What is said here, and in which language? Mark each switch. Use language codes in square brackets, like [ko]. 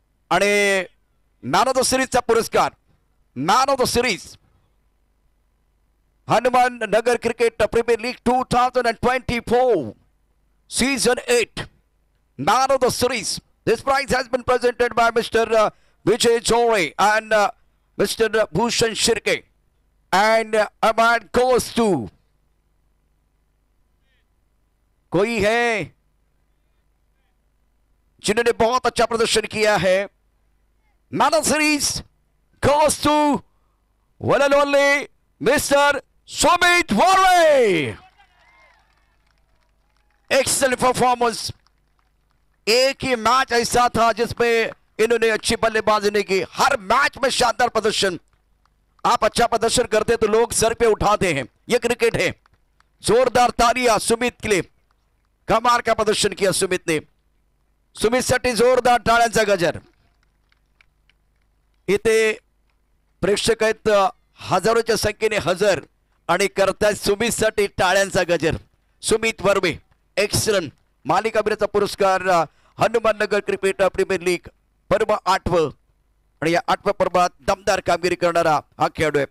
[mr] आणि man of the सिरीजचा पुरस्कार, man of the series Hanuman Nagar cricket premier league 2024 season 8 man of the series. [en] This prize has been presented by Mr. Vijay Jore and Mr. Bhushan Shirke, and award goes to. [hi] कोई है जिन्होंने बहुत अच्छा प्रदर्शन किया है? [en] Man of series goes to one and only Mr. Sumit Varve. Excellent performance. [hi] एक ही match ऐसा था जिसमें इन्होंने अच्छी बल्लेबाजी नहीं की. हर मैच में शानदार प्रदर्शन. आप अच्छा प्रदर्शन करते तो लोग सर पे उठाते हैं. ये क्रिकेट है. जोरदार तालियां सुमित के लिए. कमाल का प्रदर्शन किया सुमित ने. [mr] सुमित साठी जोरदार टाळ्यांचा गजर. इथे प्रेक्षक आहेत हजारोच्या संख्येने हजर आणि करतायत सुमित साठी टाळ्यांचा गजर. सुमित वर्मे एक्सलंट. मालिकावीराचा पुरस्कार हनुमाननगर क्रिकेट प्रीमियर लीग पर्व 8 आणि या 8व्या पर्वात दमदार कामगिरी करणारा हा खेळाडू आहे.